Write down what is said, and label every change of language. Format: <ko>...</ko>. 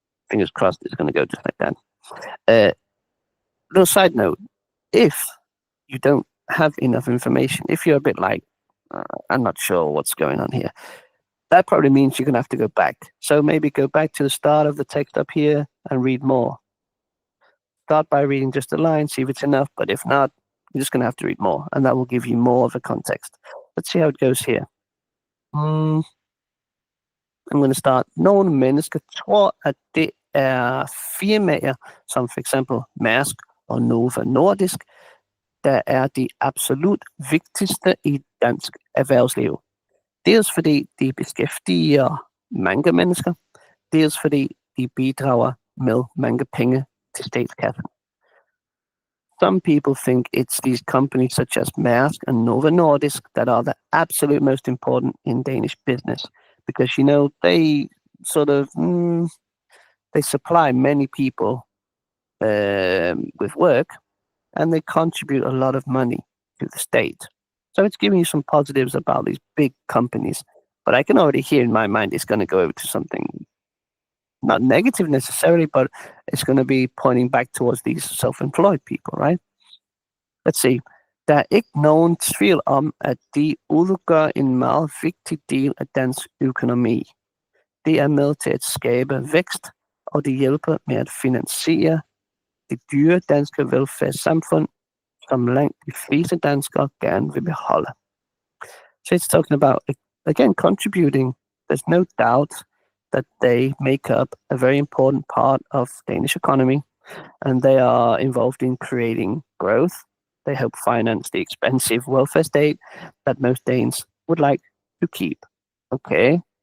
<en>Fingers crossed it's going to go just like that. Little side note, if you don't have enough information, if you're a bit like, I'm not sure what's going on here, that probably means you're going to have to go back. So maybe go back to the start of the text up here and read more. Start by reading just a line, see if it's enough, but if not, you're just going to have to read more, and that will give you more of a context. Let's see how it goes here. I'm going to start.</en> <da>Nogle mennesker tror, at det er firmaer, som for eksempel Mærsk og Novo Nordisk, der er de absolut vigtigste i dansk erhvervsliv. Dels fordi de beskæftiger mange mennesker, dels fordi de bidrager med mange penge til statskassen.</da> <en>Some people think it's these companies such as Mærsk and Novo Nordisk that are the absolute most important in Danish business, because they sort of they supply many people with work, and they contribute a lot of money to the state. So it's giving you some positives about these big companies, but I can already hear in my mind it's going to go over to something not negative necessarily, but it's going to be pointing back towards these self-employed people, right? Let's see.</en> <da>Der er ikke nogen tvivl om, at de udgør en meget vigtig del af dansk økonomi. Det er med til at skabe vækst, og det hjælper med at finansiere det dyre danske velfærdssamfund, som langt de fleste danskere gerne vil beholde.</da> <en>So it's talking about, again, contributing. There's no doubt that they make up a very important part of Danish economy, and they are involved in creating growth. They help finance the expensive welfare state that most Danes would like to keep. Okay.</en>